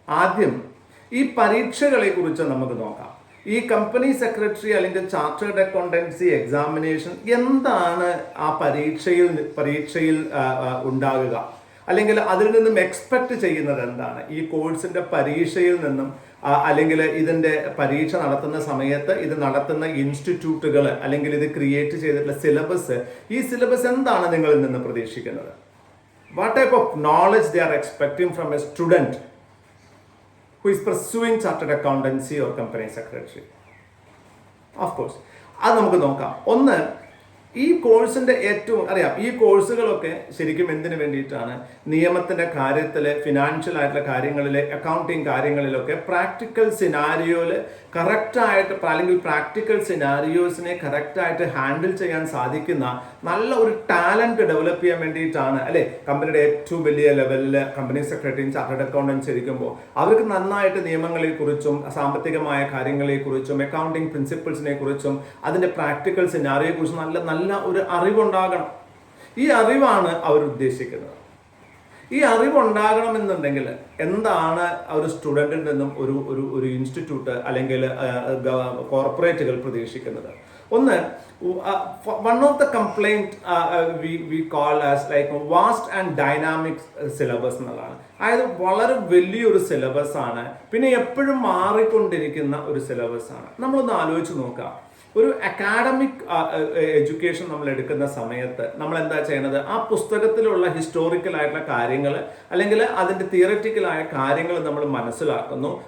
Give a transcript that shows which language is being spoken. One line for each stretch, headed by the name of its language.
Malayalam: ആദ്യം ഈ പരീക്ഷകളെ കുറിച്ച് നമുക്ക് നോക്കാം. ഈ കമ്പനി സെക്രട്ടറി അല്ലെങ്കിൽ ചാർട്ടേഡ് അക്കൗണ്ടൻസി എക്സാമിനേഷൻ എന്താണ് ആ പരീക്ഷയിൽ ഉണ്ടാകുക, അല്ലെങ്കിൽ അതിൽ നിന്നും എക്സ്പെക്ട് ചെയ്യുന്നത് എന്താണ്? ഈ കോഴ്സിൻ്റെ പരീക്ഷയിൽ നിന്നും അല്ലെങ്കിൽ ഇതിൻ്റെ പരീക്ഷ നടത്തുന്ന സമയത്ത് ഇത് നടത്തുന്ന ഇൻസ്റ്റിറ്റ്യൂട്ടുകൾ അല്ലെങ്കിൽ ഇത് ക്രിയേറ്റ് ചെയ്തിട്ടുള്ള സിലബസ്, ഈ സിലബസ് എന്താണ് നിങ്ങളിൽ നിന്ന് പ്രതീക്ഷിക്കുന്നത്?
English: what type of knowledge they are expecting from a student who is pursuing chartered accountancy or company secretary. Of course,
Malayalam: അത് നമുക്ക് നോക്കാം. ഒന്ന്, ഈ കോഴ്സിൻ്റെ ഏറ്റവും അറിയാം, ഈ കോഴ്സുകളൊക്കെ ശരിക്കും എന്തിനു വേണ്ടിയിട്ടാണ്? നിയമത്തിൻ്റെ കാര്യത്തിൽ, ഫിനാൻഷ്യൽ ആയിട്ടുള്ള കാര്യങ്ങളിൽ, അക്കൗണ്ടിങ് കാര്യങ്ങളിലൊക്കെ പ്രാക്ടിക്കൽ സിനാരിയോയിൽ കറക്റ്റായിട്ട്, അല്ലെങ്കിൽ പ്രാക്ടിക്കൽ സിനാരിയോസിനെ കറക്റ്റായിട്ട് ഹാൻഡിൽ ചെയ്യാൻ സാധിക്കുന്ന നല്ല ഒരു ടാലൻറ്റ് ഡെവലപ്പ് ചെയ്യാൻ വേണ്ടിയിട്ടാണ് അല്ലേ കമ്പനിയുടെ ഏറ്റവും വലിയ ലെവലിൽ കമ്പനി സെക്രട്ടറിയും ചാർട്ടേഡ് അക്കൗണ്ടൻസ് ഇരിക്കുമ്പോൾ അവർക്ക് നന്നായിട്ട് നിയമങ്ങളെക്കുറിച്ചും സാമ്പത്തികമായ കാര്യങ്ങളെക്കുറിച്ചും അക്കൗണ്ടിങ് പ്രിൻസിപ്പിൾസിനെ കുറിച്ചും അതിൻ്റെ പ്രാക്ടിക്കൽ സിനാരിയോയെക്കുറിച്ചും നല്ല ഒരു അറിവുണ്ടാകണം. ഈ അറിവാണ് അവർ ഉദ്ദേശിക്കുന്നത്. ഈ അറിവുണ്ടാകണമെന്നുണ്ടെങ്കിൽ എന്താണ് ഒരു സ്റ്റുഡൻറ്റിൽ നിന്നും ഒരു ഇൻസ്റ്റിറ്റ്യൂട്ട് അല്ലെങ്കിൽ കോർപ്പറേറ്റുകൾ പ്രതീക്ഷിക്കുന്നത്? ഒന്ന്,
English: one of the complaint we call as like vast and dynamic syllabus
Malayalam: എന്നുള്ളതാണ്. അതായത് വളരെ വലിയൊരു സിലബസ് ആണ്, പിന്നെ എപ്പോഴും മാറിക്കൊണ്ടിരിക്കുന്ന ഒരു സിലബസ് ആണ്. നമ്മളൊന്ന് ആലോചിച്ച് നോക്കാം. ഒരു അക്കാഡമിക് എഡ്യൂക്കേഷൻ നമ്മൾ എടുക്കുന്ന സമയത്ത് നമ്മൾ എന്താ ചെയ്യുന്നത്? ആ പുസ്തകത്തിലുള്ള ഹിസ്റ്റോറിക്കൽ ആയിട്ടുള്ള കാര്യങ്ങൾ അല്ലെങ്കിൽ അതിൻ്റെ തിയററ്റിക്കലായ കാര്യങ്ങൾ നമ്മൾ മനസ്സിലാക്കുന്നു.